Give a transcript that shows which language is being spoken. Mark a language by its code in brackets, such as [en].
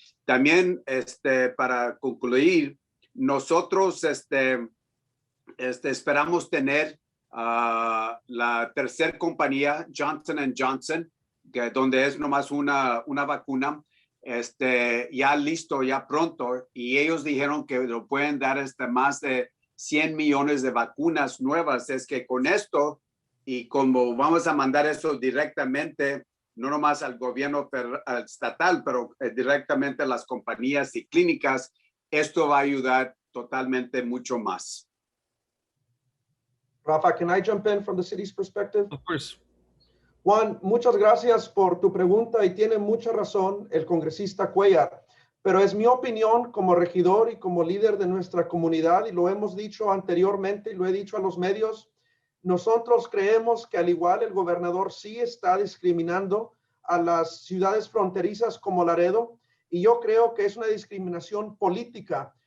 [es] También para concluir, nosotros esperamos tener la tercera compañía, Johnson & Johnson, donde es nomás una vacuna, ya listo, ya pronto, y ellos dijeron que lo pueden dar más de 100 millones de vacunas nuevas. Es que con esto, y como vamos a mandar eso directamente, no nomás al gobierno estatal, pero directamente a las compañías y clínicas, esto va a ayudar totalmente mucho más. [en] Rafa, can I jump in from the city's perspective? Of course. [es] Juan, muchas gracias por tu pregunta y tiene mucha razón el congresista Cuellar, pero es mi opinión como regidor y como líder de nuestra comunidad, y lo hemos dicho anteriormente y lo he dicho a los medios. Nosotros creemos que al igual el gobernador sí está discriminando a las ciudades fronterizas como Laredo, y yo creo que es una discriminación política.